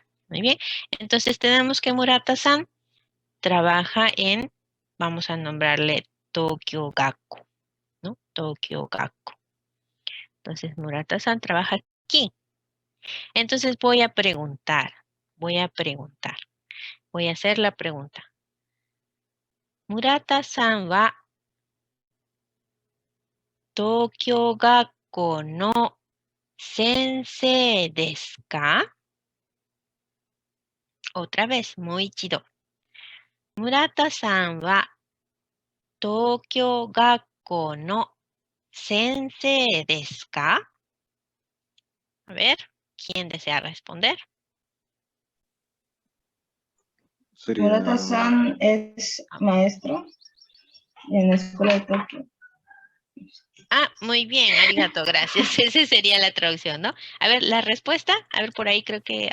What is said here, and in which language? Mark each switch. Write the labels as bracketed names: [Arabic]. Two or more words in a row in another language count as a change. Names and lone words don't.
[Spanish] Muy bien. Entonces tenemos que Murata-san trabaja en, vamos a nombrarle Tokyo Gakko, ¿no? Tokyo Gakko. Entonces Murata-san trabaja aquí. Entonces voy a hacer la pregunta. [Japanese] Murata-san wa Tokyo Gakko no sensei desu ka? [Spanish] Otra vez, [Japanese] もう一度. Murata-san wa Tokyo Gakko no sensei desu ka? [Spanish] A ver, ¿quién desea responder? sería Murata-san es maestro en la escuela de Tokio. Ah, muy bien, arigato, gracias. Esa sería la traducción, ¿no? A ver, la respuesta. A ver, por ahí creo que